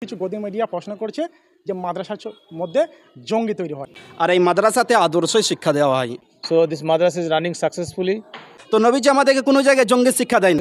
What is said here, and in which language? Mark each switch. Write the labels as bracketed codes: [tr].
[bn] কিছু গদি মিডিয়া প্রশ্ন করছে যে মাদ্রাসার মধ্যে জঙ্গি তৈরি হয়। আর এই মাদ্রাসাতে আদর্শই শিক্ষা দেওয়া হয়। [en] So this madrasa is running successfully. [bn] তো নবীজি আমাদেরকে কোনো জায়গায় জঙ্গি শিক্ষা দেয়নি।